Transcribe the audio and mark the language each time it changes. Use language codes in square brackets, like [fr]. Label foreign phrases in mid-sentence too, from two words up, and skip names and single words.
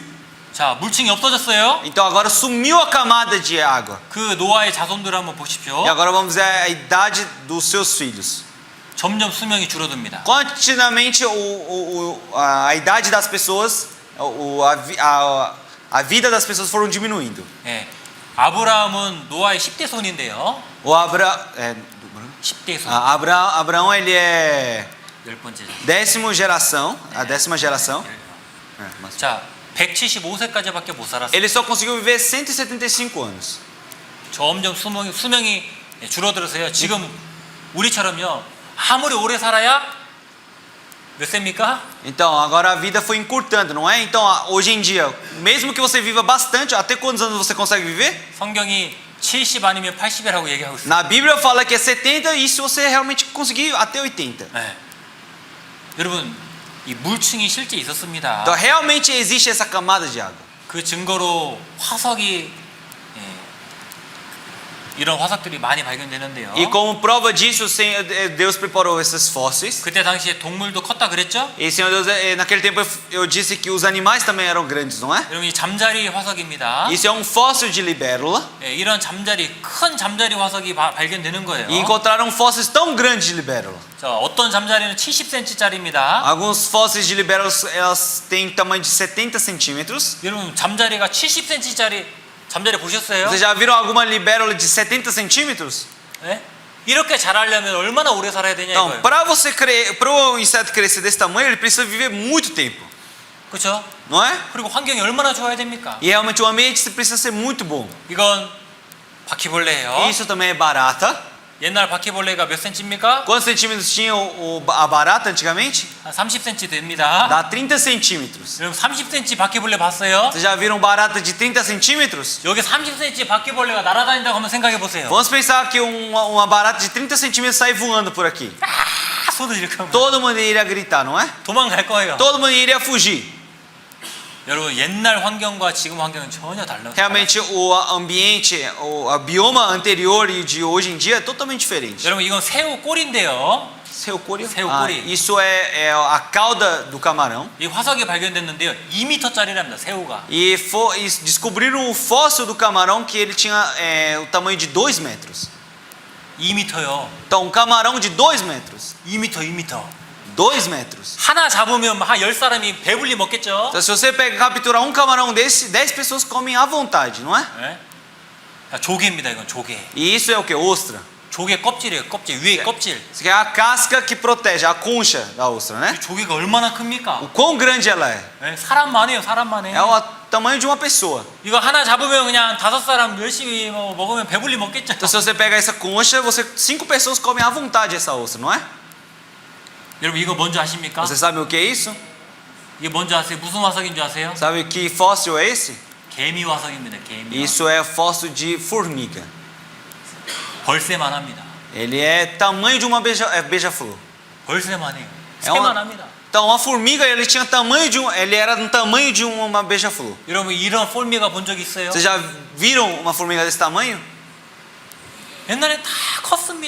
[ko] 자, 물층이 없어졌어요. [pt] Então agora sumiu a camada de água. [ko] 그 노아의 자손들 한번 보십시오. [pt] E agora vamos ver a idade dos seus filhos. [ko] 점점 수명이 줄어듭니다. [pt] Continuamente a idade das pessoas, a vida das pessoas foram diminuindo. [ko] 예. 아브라함은 노아의 10대 손인데요. [pt] O [ko] 10대 손. [pt] Abraão ele é [ko] 열 번째죠. [pt] a 10ª geração. [ko] 자, 175세까지밖에 못 살았어요. Ele só conseguiu viver 175 anos. 점점 수명이 줄어들어서요. 지금 우리처럼요. 아무리 오래 살아야 몇 세입니까? [pt] Então, agora a vida foi encurtando, não é? Então, hoje em dia, mesmo que você viva bastante, até quantos anos você consegue viver? [ko] 성경이 70 아니면 80이라고 얘기하고 있어요. [pt] Na Bíblia fala que é 70 e se você realmente conseguir até 80. [ko] 네. 여러분, 이 물층이 실제 있었습니다. [pt] Então, realmente existe essa camada de água. [ko] 그 증거로 화석이 이런 화석들이 많이 발견되는데요. [pt] E como prova disso, o Senhor Deus preparou esses fósseis. [ko] 그때 당시에 동물도 컸다 그랬죠? [pt] E Senhor Deus, naquele tempo eu disse que os animais também eram grandes, não é? [ko] 여러분, 이 잠자리 화석입니다. [pt] Isso é um fóssil de libélula. [ko] 네, 이런 큰 잠자리 화석이 발견되는 거예요. [pt] E encontraram fósseis tão grandes de libélula. [ko] 자, 어떤 잠자리는 70cm짜리입니다. [pt] Alguns fósseis de libélulas elas têm tamanho de 70 centímetros. [ko] 여러분, 잠자리가 70cm짜리 잠자리 보셨어요? [pt] Vocês já viram alguma libélula de 70 centímetros? [ko] 네? 이렇게 자라려면 얼마나 오래 살아야 되냐 [pt] Então, [ko] 이거예요. [pt] para o inseto crescer desse tamanho, ele precisa viver muito tempo, [ko] 그렇죠? [pt] não é? [ko] 그리고 환경이 얼마나 좋아야 됩니까? [pt] E realmente o ambiente precisa ser muito bom. [ko] 이건 바퀴벌레예요. [pt] Isso também é barata. [ko] 옛날 바퀴벌레가 몇 센치입니까? [pt] Quantos centímetros tinha a barata antigamente? [ko] 한 30cm 됩니다. [pt] Dá 30 centímetros. [ko] 여러분 30cm 바퀴벌레 봤어요? [pt] Vocês já viram barata de 30 centímetros? [ko] 여기 30cm 바퀴벌레가 날아다닌다고 한번 생각해 보세요. [pt] Vamos pensar que uma barata de 30 centímetros sai voando por aqui. [ko] 소리 이렇게 하면 [pt] Todo mundo iria gritar, não é? [ko] 도망갈 거예요. [pt] Todo mundo iria fugir. [ko] 여러분 옛날 환경과 지금 환경은 전혀 달라요. [pt] Realmente o ambiente, o bioma anterior e de hoje em dia é totalmente diferente. [ko] 여러분 이건 새우 꼬리인데요. Seu 꼬리? Seu 꼬리. [pt] Isso é a cauda do camarão. [ko] 이 화석이 발견됐는데요. 2m짜리랍니다. 새우가. [pt] E descobriram o fóssil do camarão que ele tinha o tamanho de 2 metros. [ko] 2m요. [pt] Então, um camarão de 2 metros. [ko] 2m. [pt] 2 metros. [ko] 하나 잡으면 한 10사람이 배불리 먹겠죠? [pt] Então, se você capturar um camarão desse, 10 pessoas comem à vontade, não é? [ko] 네? 조개입니다. 이건 조개. [pt] E isso é o que? Ostra. [ko] 조개 껍질이에요. 껍질. 위에 껍질. [pt] Isso aqui é a casca que protege, a concha da ostra, né? [ko] 이 조개가 얼마나 큽니까? [pt] O quão grande ela é? [ko] 네? 사람만 해요. 사람만 해. [pt] É o tamanho de uma pessoa. [ko] 이거 하나 잡으면 그냥 5사람 열심히 먹으면 배불리 먹겠죠? [pt] Então, se você pegar essa concha, 5 pessoas comem à vontade essa ostra, não é? [ko] 여러분 이거 뭔지 아십니까? [pt] Você sabe o que é isso? [ko] 이게 뭔지 아세요? 무슨 화석인 줄 아세요? [pt] Sabe que fóssil é esse? [ko] 개미 화석입니다. 개미. [pt] Isso é fóssil de formiga. [ko] 벌새만 합니다. [pt] Ele é tamanho de uma beija-flor. [ko] 벌새만 해요. [pt] É uma- [ko] 새만 합니다. [pt] Então, uma formiga, ele tinha tamanho de ele era do tamanho de uma beija-flor. [ko] 여러분 이런 폴미가 본 적 있어요? [pt] Vocês já viram uma formiga desse tamanho? [ko] 옛날에 다 컸습니다.